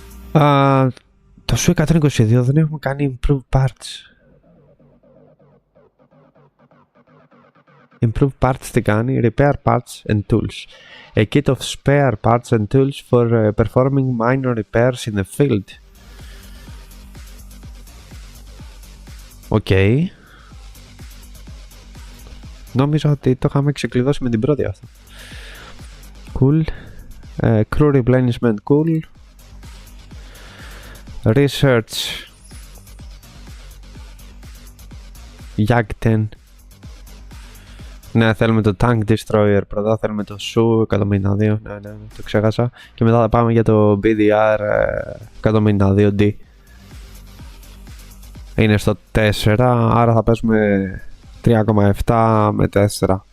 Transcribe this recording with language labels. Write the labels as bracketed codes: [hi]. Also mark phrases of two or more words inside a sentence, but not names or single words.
[el] Το SU 122 δεν έχουμε κάνει [en] improve parts. Improve parts [el] τι κάνει? [en] Repair parts and tools. A kit of spare parts and tools for performing minor repairs in the field. [el] Οκ. Νόμιζα ότι το είχαμε ξεκλειδώσει με την πρώτη αυτό. [en] Cool. Crew replenishment cool. Research. Yagten. [el] Ναι, θέλουμε το [en] Tank Destroyer [el] πρώτα, θέλουμε το SU 152, ναι, το ξέχασα. Και μετά θα πάμε για το BDR 152D. Είναι στο 4, άρα θα παίζουμε 3,7 με 4.